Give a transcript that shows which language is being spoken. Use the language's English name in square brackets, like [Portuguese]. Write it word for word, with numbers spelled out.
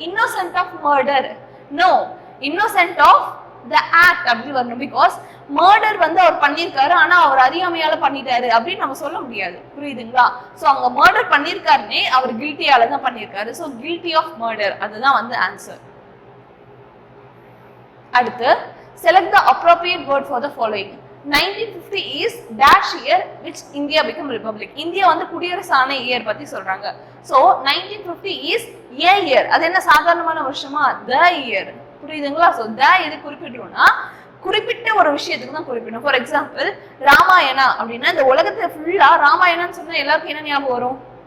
[English] innocent of murder, no, innocent of the act [Tamil] அப்படி வரணும். Because murder வந்து அவர் பண்ணியிருக்காரு ஆனா அவர் அறியாமையால பண்ணிட்டாரு அப்படின்னு நம்ம சொல்ல முடியாது, புரியுதுங்களா? ஸோ அவங்க மர்டர் பண்ணியிருக்காருன்னே அவர் கில்ட்டியால தான் பண்ணியிருக்காரு. ஸோ [English] guilty of murder, [Tamil] அதுதான் வந்து ஆன்சர். [English] அடுத்து select the appropriate word for the following. nineteen fifty is dash year which India became republic. [Tamil] India வந்து குடியரசான இயர் பத்தி சொல்றாங்க. [English] So nineteen fifty is a year, [Tamil] அது என்ன சாதாரணமான வருஷமா? the year, புரியுதுங்களா? So the எது குறிப்பிடுறோம்னா குறிப்பிட்ட ஒரு விஷயத்துக்கு தான் குறிப்பிடும். ஃபார் எக்ஸாம்பிள் ராமாயணா அப்படின்னா இந்த உலகத்துல ஃபுல்லா ராமாயணான்னு சொன்னா எல்லாருக்கும் என்ன ஞாபகம் வரும்?